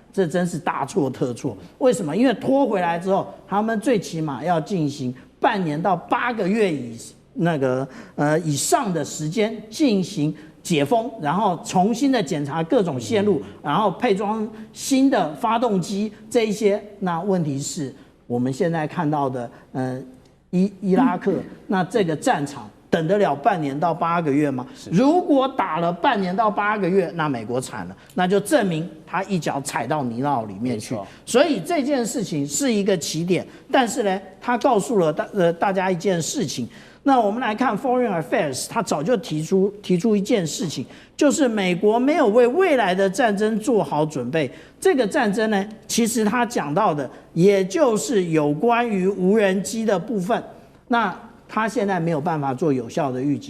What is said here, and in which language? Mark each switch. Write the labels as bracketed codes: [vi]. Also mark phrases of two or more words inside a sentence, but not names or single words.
[zh] 這真是大錯特錯。為什麼？因為拖回來之後，他們最起碼要進行半年到8個月以上的時間進行解封，然後重新的檢查各種線路，然後配裝新的發動機這一些。那問題是我們現在看到的伊拉克，那這個戰場等得了半年到8個月嗎？如果打了半年到8個月，那美國慘了，那就證明他一腳踩到泥淖裡面去。所以這件事情是一個起點，但是呢，他告訴了大家一件事情。那我們來看 Foreign Affairs，他早就提出一件事情，就是美國沒有為未來的戰爭做好準備。這個戰爭呢，其實他講到的也就是有關於無人機的部分。那他現在沒有辦法做有效的預警。